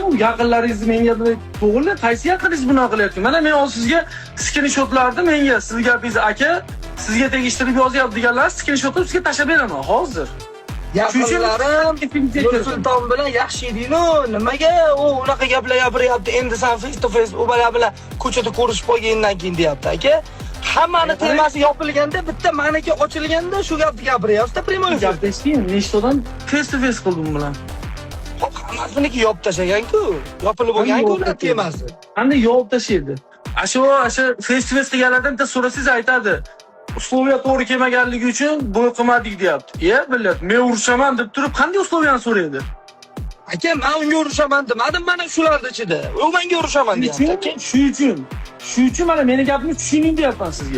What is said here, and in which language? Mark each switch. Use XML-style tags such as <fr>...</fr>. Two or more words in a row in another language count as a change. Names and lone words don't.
<uz>U yaqinlaringiz menga to'g'ri, qaysi yaqinlaringiz bunaqa qilyapti? Mana men hozir sizga skrinshotlarni menga siz gapingizni aka, sizga tegishtirib yozyapti deganlar skrinshotni sizga tashab beraman hozir. Yaqinlarim Nursulton bilan yaxshi eding-ku, nimaga u unaqa gaplar gapiryapti? Endi sen</uz> <en>face to face</en> <uz>u bilan ko'chada ko'rishib qolgandan keyin deyapti aka. Hammani temasi yopilganda, bitta maniki ochilganda shu gapni gapiryapsiz-da, Primoy. Gapni eshitding, nechtadan</uz> <en>face to face</en> <uz>qildim bilan. Hop, hammasini yopib tashlagan-ku. Yopilib bo'lgan-ku ular temasi. Qanday yopib tashlaydi? Ashu</uz> <en>face to face</en> <uz>deganlardan bitta so'rasangiz aytadi. Usloviya to'g'ri kelmaganligi uchun bo'y qilmadik deyapti. Biladi, men urushaman deb turib qanday usloviyani so'raydi? Aka, men unga urushaman demadim, mana shularning ichida. U menga urushaman deyapti aka. Shu uchun mana meni gapimni tushuning deyapman sizga.</uz>